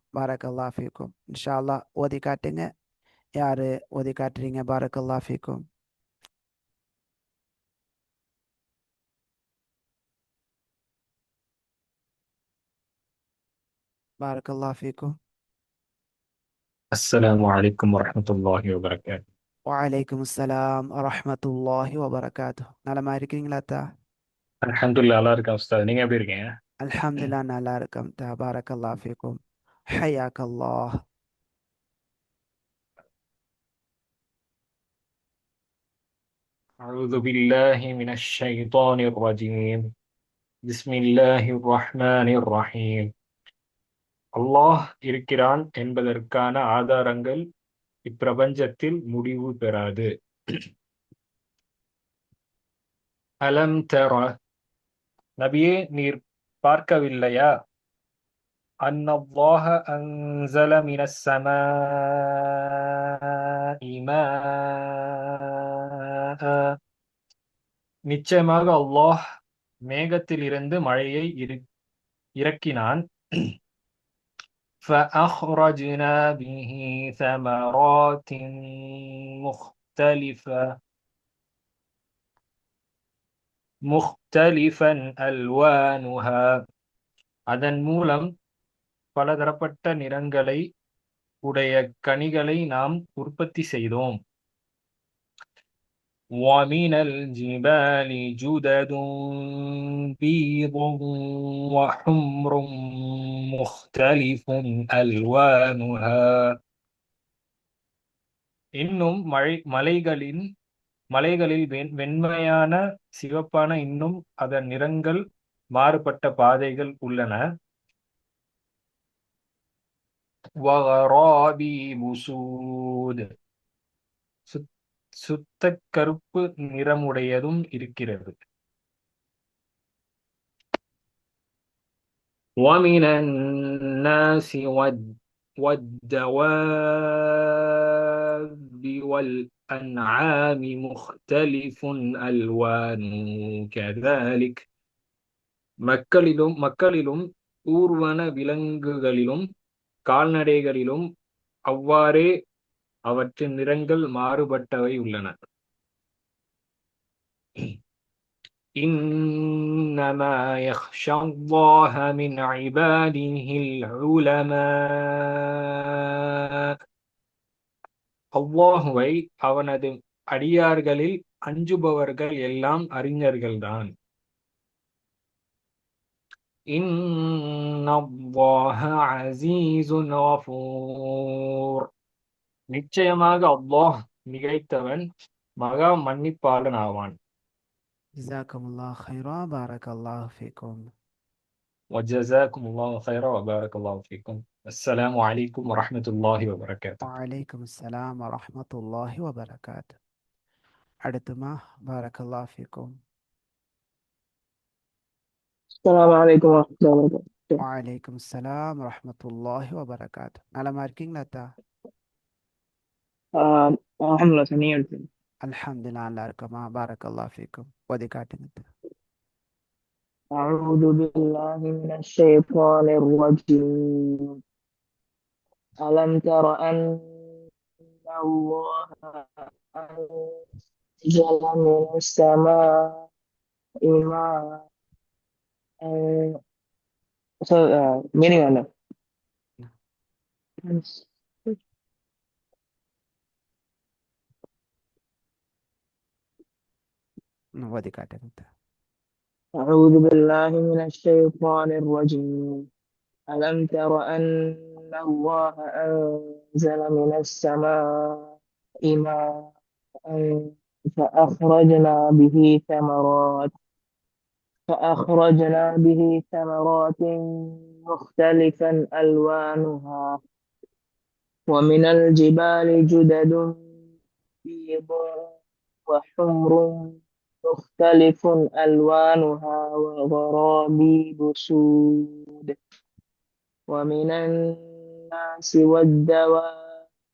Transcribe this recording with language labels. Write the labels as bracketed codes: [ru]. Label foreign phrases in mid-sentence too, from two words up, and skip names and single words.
[ar] بارك الله فيكم. إن شاء الله [ta] ஓதி காட்டுங்க. யாரு ஓதி காட்டுறீங்க? [ar] بارك الله فيكم. بارك الله فيكم. السلام عليكم ورحمة الله وبركاته. وعليكم السلام ورحمة الله وبركاته. [ta] நலமா இருக்கிறீங்களா தா? [ar] الحمد لله [ta] நல்லா இருக்கேன் உஸ்தாத். நீங்க எப்படி இருக்கீங்க? [ar] الحمد لله [ta] நல்லா இருக்கோம் தா. [ar] بارك الله فيكم. حياك الله. أعوذ بالله من الشيطان الرجيم. بسم الله الرحمن الرحيم. [ta] அல்லாஹ் இருக்கிறான் என்பதற்கான ஆதாரங்கள் இப்பிரபஞ்சத்தில் முடிவு பெறாது. [ar] ألم تر, [ta] நபியே நீர் பார்க்கவில்லையா? [ar] أن الله أنزل من السماء ماء, [ta] நிச்சயமாக அல்லாஹ் மேகத்திலிருந்து மழையை இறக்கினான். [ar] فأخرجنا به ثمرات مختلفة مختلفا ألوانها, [ta] அதன் மூலம் பலதரப்பட்ட நிறங்களை உடைய கனிகளை நாம் உற்பத்தி செய்தோம். [ar] وَمِنَ الْجِبَالِ جُدَدٌ بِيضٌ وَحُمْرٌ مُخْتَلِفٌ أَلْوَانُهَا, [ta] இன்னும் மலைகளில் வெண்மையான, சிவப்பான, இன்னும் அதன் நிறங்கள் மாறுபட்ட பாதைகள் உள்ளன. [ar] وَغَرَابِيبُ سُودٌ, [ta] சுத்த கருப்பு நிறமுடையதும் இருக்கிறது. [ar] وَمِنَ النَّاسِ وَالدَّوَابِّ وَالْأَنْعَامِ مُخْتَلِفٌ أَلْوَانُهُ كَذَلِكَ, [ta] மக்களிலும் ஊர்வன விலங்குகளிலும் கால்நடைகளிலும் அவ்வாறே அவற்றின் நிறங்கள் மாறுபட்டவை உள்ளன. [ar] إنما يخشى الله من عباده العلماء, [ta] அல்லாஹுவை அவனது அடியார்களில் அஞ்சுபவர்கள் எல்லாம் அறிஞர்கள்தான். [ar] إن الله عزيز غفور, [ta] நிச்சயமாக அல்லாஹ் மிகைத்தவன், மகா மன்னிப்பாளன் ஆவான். [ar] جزاكم الله خيرا، بارك الله فيكم. وجزاكم الله خيرا وبارك الله فيكم. السلام عليكم ورحمة الله وبركاته. وعليكم السلام ورحمة الله وبركاته. அடுத்துமா بارك الله فيكم. السلام عليكم ورحمة الله وبركاته. وعليكم السلام ورحمة الله وبركاته. [ta] நலமா இருக்கீங்களா தா? [ar] الحمد لله سميع. الحمد لله, [ta] நல்லா இருக்கமா. [ar] بارك الله فيكم. [ta] ஓதி காட்டுங்க தா. [ar] أعوذ بالله من الشيطان الرجيم. ألم تر أن الله أنزل من السماء ماء. meaning أنا [ta] ஓதி காட்டுங்க தா. [ar] أعوذ بالله من الشيطان الرجيم. ألم تر أن الله أنزل من السماء ماء فأخرجنا به ثمرات مختلفا ألوانها, ومن الجبال جدد بيض وحمر مختلف ألوانها وغرابيب سود, ومن الناس والدواب